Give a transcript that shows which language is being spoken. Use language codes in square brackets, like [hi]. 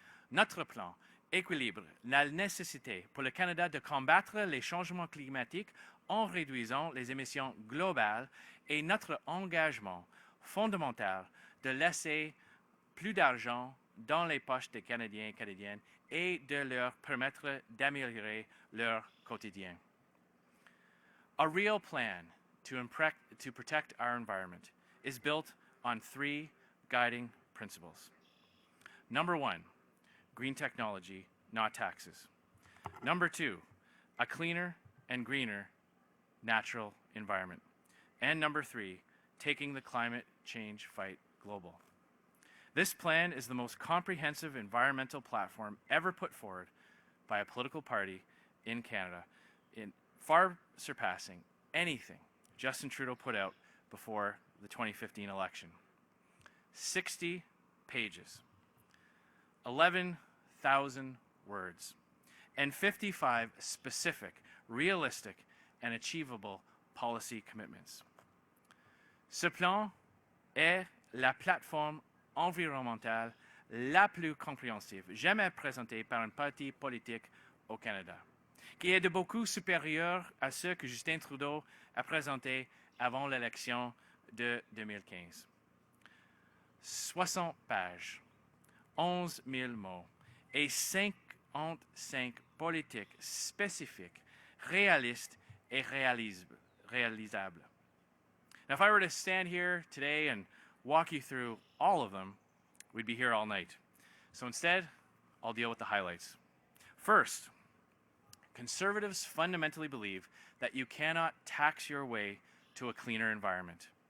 [fr] Notre plan équilibre la nécessité pour le Canada de combattre les changements climatiques en réduisant les émissions globales et notre engagement fondamental de laisser plus d'argent dans les poches des Canadiens et Canadiennes et de leur permettre d'améliorer leur quotidien. [en] A real plan to protect our environment is built on 3 guiding principles. Number 1, green technology, not taxes. Number 2, a cleaner and greener natural environment. And number 3, taking the climate change fight global. This plan is the most comprehensive environmental platform ever put forward by a political party in Canada, in far surpassing anything Justin Trudeau put out before the 2015 election. 60 pages, 11,000 words, and 55 specific, realistic, and achievable policy commitments. [fr] Ce plan est la plateforme environnementale la plus compréhensive jamais présentée par un parti politique au Canada, qui est de beaucoup supérieur à ce que Justin Trudeau a présenté avant l'élection de 2015. 60 pages, 11 000 mots et 55 politiques spécifiques, réalistes et réalisables. [en] Now, if I were to stand here today and walk you through all of them, we'd be here all night. So instead, I'll deal with the highlights. First, Conservatives fundamentally believe that you cannot tax your way to a cleaner environment.